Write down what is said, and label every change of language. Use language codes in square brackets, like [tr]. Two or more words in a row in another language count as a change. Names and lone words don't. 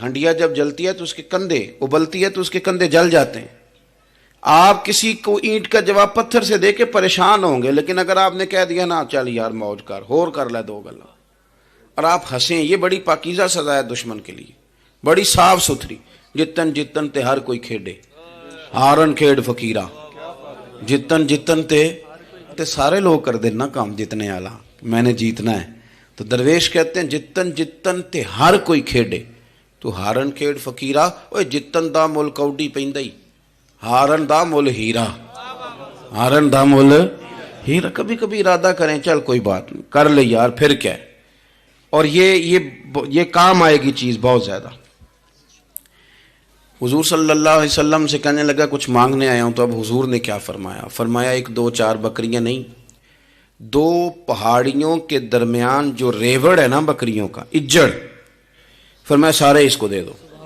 [ur] ہنڈیا جب جلتی ہے تو اس کے کندھے, ابلتی ہے تو اس کے کندھے جل جاتے ہیں. آپ کسی کو اینٹ کا جواب پتھر سے دے کے پریشان ہوں گے, لیکن اگر آپ نے کہہ دیا نا [pa] چل یار موج کر, ہور کر لے دو گلا, [ur] اور آپ ہنسیں, یہ بڑی پاکیزہ سزا ہے دشمن کے لیے, بڑی صاف ستھری. [pa] جتن جتن تے ہر کوئی کھیڈے, ہارن کھیڈ فقیرہ, جتن جتن تے سارے لوگ کر دے نا کام جتنے والا, [ur] میں نے جیتنا ہے. تو درویش کہتے ہیں [pa] جتن جتن تے ہر کوئی کھیڈے, تو ہارن کھیڈ فقیرہ, اوے جتن دا مل کوڈی پیندا ہی, ہارن دا مل ہیرا, ہارن دا مل ہیرا. [ur] کبھی کبھی ارادہ کریں چل کوئی بات نہیں کر لے یار, پھر کیا ہے. اور یہ کام آئے گی چیز بہت زیادہ. حضور صلی اللہ علیہ وسلم سے کہنے لگا کچھ مانگنے آیا ہوں. تو اب حضور نے کیا فرمایا؟ فرمایا ایک دو چار بکریاں نہیں, 2 پہاڑیوں کے درمیان جو ریوڑ ہے نا بکریوں کا, اجڑ, فرمایا سارے اس کو دے دو.